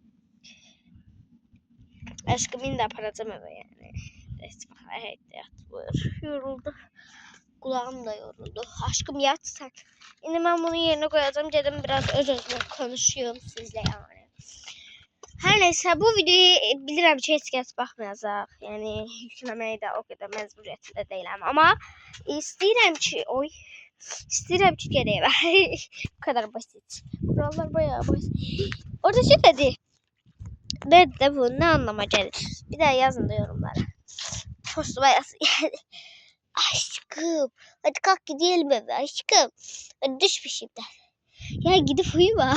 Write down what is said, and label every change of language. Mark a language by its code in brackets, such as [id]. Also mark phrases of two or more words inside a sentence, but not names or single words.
[tr] Aşkım yine de aparacağım eve yani. Evet, yoruldu. Kulağım da yoruldu. Aşkım yat sen. Yine ben bunu yerine koyacağım. Dedim biraz özümle konuşuyorum sizle yani. [az] Her neyse bu videoyu bilirəm ki heç kəs baxmayacaq. Yəni yükləməyi də o qədər məcburiyyətində deyiləm. Amma istəyirəm ki gedəyim. [tr] Bu kadar basit. Buralar bayağı basit. Orada şey dedi. Dedi de bu ne anlama gelir? Bir daha yazın da yorumlara. Postuma yazın. Aşkım. Hadi kalk gidelim eve aşkım. Hadi düş peşimden. Ya gidip uyuma.